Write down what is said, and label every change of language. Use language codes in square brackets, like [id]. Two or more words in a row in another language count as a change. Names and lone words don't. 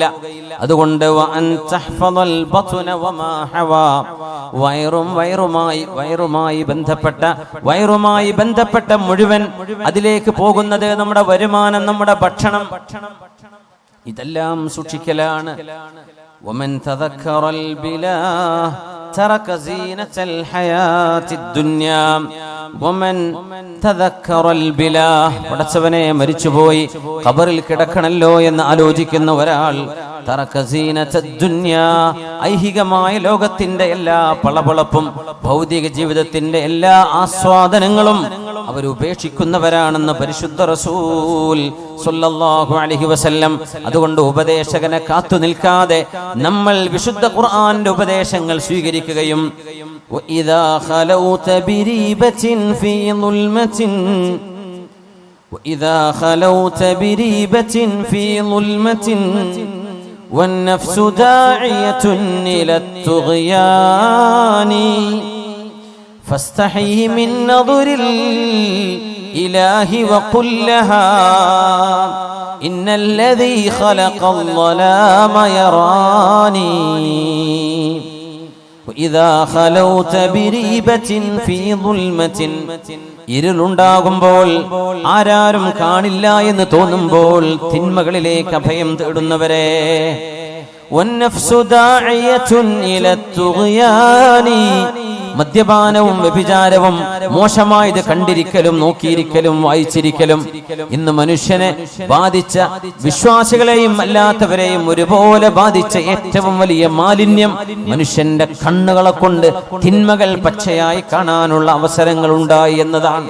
[ml] അതുകൊണ്ട് വയറുമായി ബന്ധപ്പെട്ട മുഴുവൻ അതിലേക്ക് പോകുന്നത് നമ്മുടെ വരുമാനം, നമ്മുടെ ഭക്ഷണം, ഇതെല്ലാം സൂക്ഷിക്കലാണ്. [ar] ومن تذكر البلاه ترك زينة الحياة الدنيا ومن تذكر البلاه [ml] പടച്ചവനെ മരിച്ചുപോയി ഖബറിൽ കിടക്കണല്ലോ എന്ന് ആലോചിക്കുന്ന ഒരാൾ [ar] ترك زينة الدنيا, [ml] ഐഹികമായ ലോകത്തിന്റെ എല്ലാ പളപളപ്പും ഭൗതിക ജീവിതത്തിന്റെ എല്ലാ ആസ്വാദനങ്ങളും അവരുപേക്ഷിക്കുന്നവരാണെന്ന് പരിശുദ്ധ റസൂൽ [ar] صلى الله عليه وسلم. [ml] അതുകൊണ്ട് ഉപദേശകനെ കാത്തു നിൽക്കാതെ നമ്മൾ വിശുദ്ധ ഖുർആന്റെ ഉപദേശങ്ങൾ സ്വീകരിക്കുകയും [ar] وإذا خلوت بريبة في ظلمة وإذا خلوت بريبة في ظلمة والنفس داعية إلى الطغيان فاستحي من نظر الإله وقل لها إن الذي خلق الظلام يراني وإذا خلوت بريبة في ظلمة [ml] ഇരുളുണ്ടാകുമ്പോൾ ആരാരും കാണില്ല എന്ന് തോന്നുമ്പോൾ തിന്മകളിലേക്ക് അഭയം തേടുന്നവരെ മദ്യപാനവും വ്യഭിചാരവും മോശമായത് കണ്ടിരിക്കലും നോക്കിയിരിക്കലും വായിച്ചിരിക്കലും ഇന്ന് മനുഷ്യനെ ബാധിച്ച വിശ്വാസികളെയും അല്ലാത്തവരെയും ഒരുപോലെ ബാധിച്ച ഏറ്റവും വലിയ മാലിന്യം മനുഷ്യന്റെ കണ്ണുകളെ കൊണ്ട് തിന്മകൾ പച്ചയായി കാണാനുള്ള അവസരങ്ങൾ ഉണ്ടായി എന്നതാണ്.